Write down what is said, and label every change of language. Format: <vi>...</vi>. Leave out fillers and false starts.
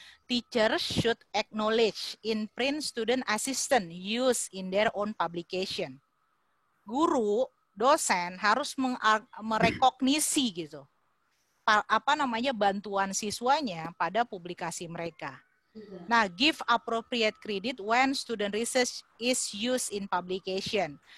<en>Teachers should acknowledge in print student assistant use in their own publication.</en> <id>Guru, dosen harus merekognisi gitu, bantuan siswanya pada publikasi mereka.</id> <en>Nah, give appropriate credit when student research is used in publication.</en>